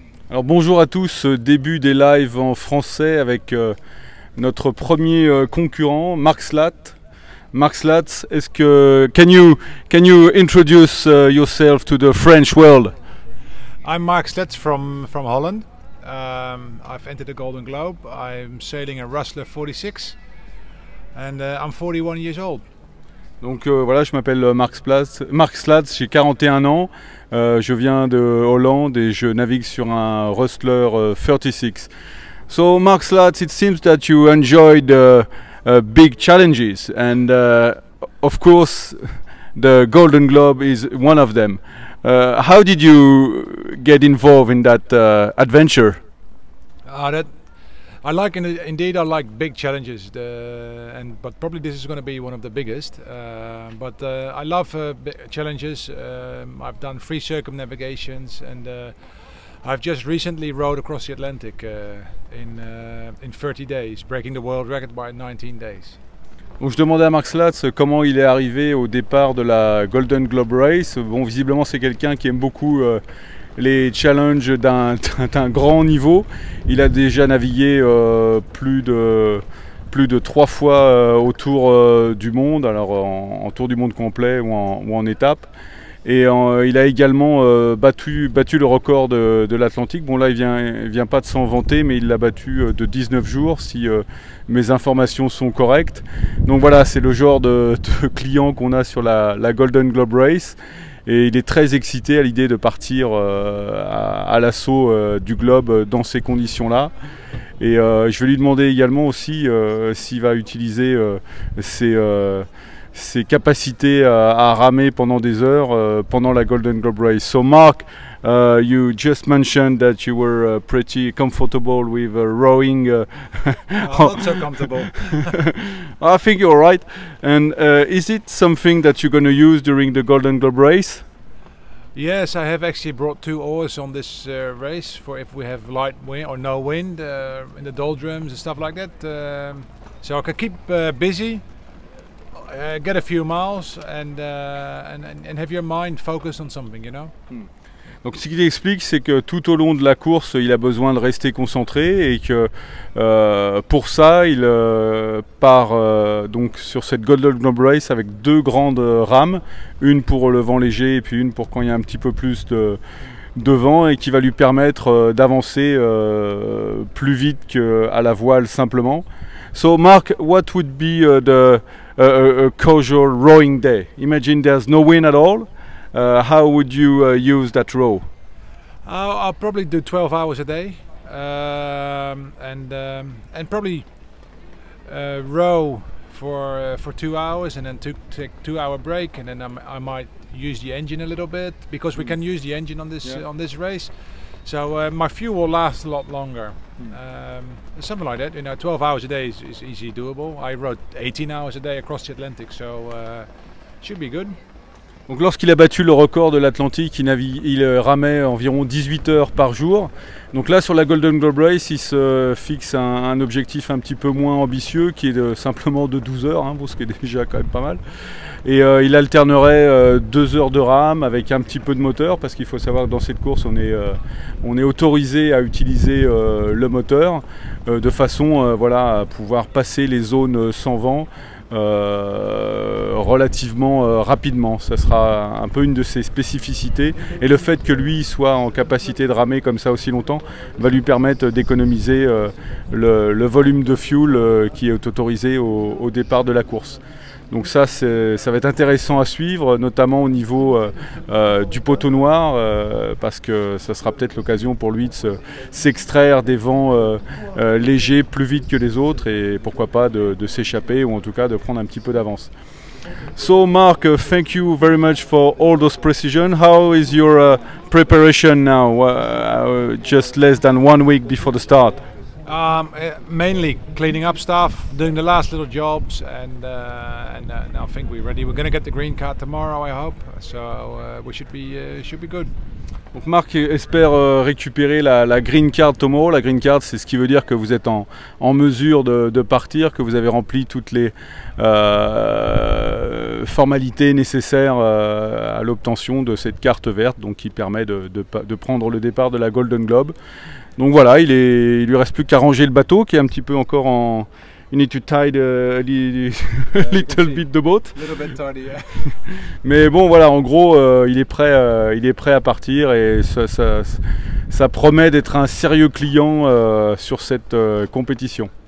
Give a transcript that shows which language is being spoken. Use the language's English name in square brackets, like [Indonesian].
[French] Alors bonjour à tous, début des lives en français avec notre premier concurrent, Mark Slaat. [English] Mark Slaat, can you introduce yourself to the French world? I'm Mark Slaat from Holland. I've entered the Golden Globe. I'm sailing a Rustler 46 and I'm 41 years old. [French] Donc voilà, je m'appelle Mark Slaat, j'ai 41 ans, je viens de Hollande et je navigue sur un Rustler 36. [English] So Mark Slaat, it seems that you enjoyed big challenges and of course the Golden Globe is one of them. How did you get involved in that adventure? I like big challenges, but probably this is going to be one of the biggest. But I love challenges. I've done 3 circumnavigations, and I've just recently rowed across the Atlantic in 30 days, breaking the world record by 19 days. [French] Donc je demandais à Mark Slaat comment il est arrivé au départ de la Golden Globe Race. Bon, visiblement c'est quelqu'un qui aime beaucoup les challenges d'un grand niveau. Il a déjà navigué plus de 3 fois autour du monde, alors en tour du monde complet ou en étape. Et il a également battu le record de l'Atlantique. Bon là il vient pas de s'en vanter, mais il l'a battu de 19 jours si mes informations sont correctes. Donc voilà, c'est le genre de client qu'on a sur la Golden Globe Race. Et il est très excité à l'idée de partir à l'assaut du globe dans ces conditions-là. Et je vais lui demander également aussi s'il va utiliser ses capacités à ramer pendant des heures pendant la Golden Globe Race. [English] So Mark, you just mentioned that you were pretty comfortable with rowing. Not so comfortable. I think you're right. And is it something that you're going to use during the Golden Globe Race? Yes, I have actually brought 2 oars on this race for if we have light wind or no wind in the doldrums and stuff like that. So I can keep busy. Get a few miles and have your mind focused on something, you know. [French] Donc ce qu'il explique, c'est que tout au long de la course, il a besoin de rester concentré et que pour ça, il part donc sur cette Golden Globe Race avec 2 grandes rames, une pour le vent léger et puis une pour quand il y a un petit peu plus de vent, et qui va lui permettre d'avancer plus vite qu'à la voile simplement. [English] So Mark, what would be a casual rowing day? Imagine there's no wind at all. How would you use that row? I'll probably do 12 hours a day, and probably row for 2 hours, and then take 2-hour break, and then I might use the engine a little bit because we can use the engine on this race. So my fuel will last a lot longer. Something like that, you know. 12 hours a day is easily doable. I rode 18 hours a day across the Atlantic, so should be good. [French] Donc lorsqu'il a battu le record de l'Atlantique, il ramait environ 18 heures par jour. Donc là sur la Golden Globe Race, il se fixe un objectif un petit peu moins ambitieux qui est simplement de 12 heures, hein, ce qui est déjà quand même pas mal. Et il alternerait 2 heures de rame avec un petit peu de moteur, parce qu'il faut savoir que dans cette course on est autorisé à utiliser le moteur de façon voilà, à pouvoir passer les zones sans vent relativement rapidement. Ça sera un peu une de ses spécificités, et le fait que lui soit en capacité de ramer comme ça aussi longtemps va lui permettre d'économiser le volume de fuel qui est autorisé au départ de la course. Donc ça va être intéressant à suivre, notamment au niveau du poteau noir, parce que ça sera peut-être l'occasion pour lui de s'extraire des vents légers plus vite que les autres, et pourquoi pas de s'échapper, ou en tout cas de prendre un petit peu d'avance. [English] So Mark, thank you very much for all those precision. How is your preparation now, just less than 1 week before the start? Mainly cleaning up stuff, doing the last little jobs, and I think we're ready. We're going to get the green card tomorrow, I hope. So we should be good. [French] Donc Marc espère récupérer la [English] green card tomorrow. [French] La green card, c'est ce qui veut dire que vous êtes en mesure de partir, que vous avez rempli toutes les formalités nécessaires à l'obtention de cette carte verte, donc qui permet de prendre le départ de la Golden Globe. Donc voilà, il lui reste plus qu'à ranger le bateau qui est un petit peu encore en... [English] You need to tie a little bit the boat. Little bit tidy, yeah. [French] Mais bon voilà, en gros, il est prêt à partir et ça promet d'être un sérieux client sur cette compétition.